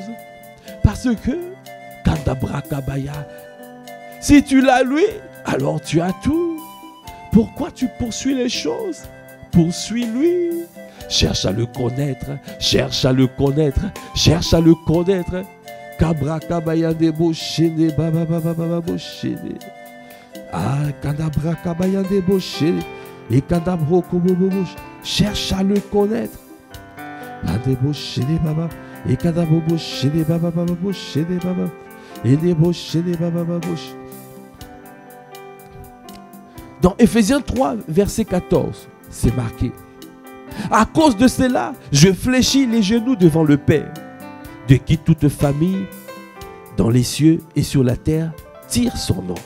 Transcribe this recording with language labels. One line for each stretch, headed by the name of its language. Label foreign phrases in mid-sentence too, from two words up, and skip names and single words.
French: Parce que Kandabrakabaya, si tu l'as lui, alors tu as tout. Pourquoi tu poursuis les choses? Poursuis-lui. Cherche à le connaître. Cherche à le connaître. Cherche à le connaître. Kabrakabaya debo shene baba baba baba bo shene. Ah, Kandabrakabaya debo shene. Et Kandabroko bobo. Cherche à le connaître. Adebo shene baba. Et Kandabobo shene baba baba bo shene baba. Dans Ephésiens 3, verset 14, c'est marqué. À cause de cela, je fléchis les genoux devant le Père, de qui toute famille, dans les cieux et sur la terre, tire son nom,